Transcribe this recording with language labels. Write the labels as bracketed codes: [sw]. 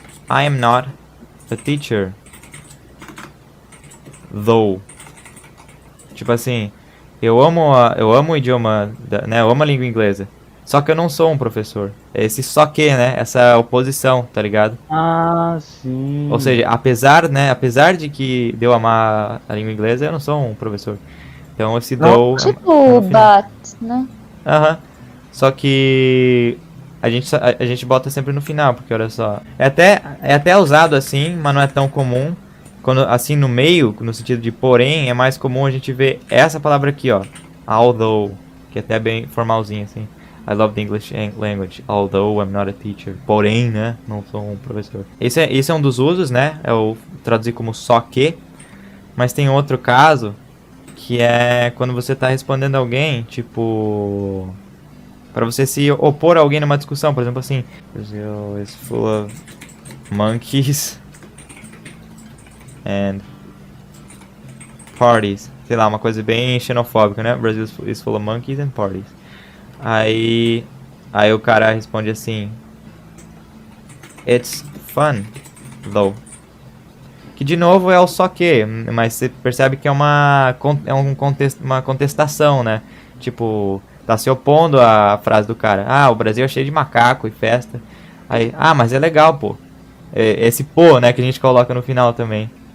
[en] I am not a teacher, though. [pt] Tipo assim, eu amo o idioma, né? Eu amo a língua inglesa. Só que eu não sou um professor. É esse só que, né? Essa oposição, tá ligado? Ah, sim. Ou seja, apesar de que eu amar a língua inglesa, eu não sou um professor. Então esse though Tipo but, né? Aham. Só que a gente bota sempre no final, porque olha só. É até usado assim, mas não é tão comum. Quando assim no meio, no sentido de porém, é mais comum a gente ver essa palavra aqui, ó. Although, que é até bem formalzinho assim. [en] I love the English language, although I'm not a teacher. [pt] Porém, né? Não sou um professor. Esse é um dos usos, né? É o traduzir como só que. Mas tem outro caso, que é quando você tá respondendo alguém, tipo, para você se opor a alguém numa discussão, por exemplo assim, [en] Brazil is full of monkeys and parties. [pt] Sei lá, uma coisa bem xenofóbica, né? [en] Brazil is full of monkeys and parties. [pt] Aí o cara responde assim, [en] it's fun, though. [pt] Que de novo é o só que, mas você percebe que é uma contestação, né? Tipo, tá se opondo à frase do cara. Ah, o Brasil é cheio de macaco e festa. Aí, mas é legal, pô. Esse pô, né, que a gente coloca no final também.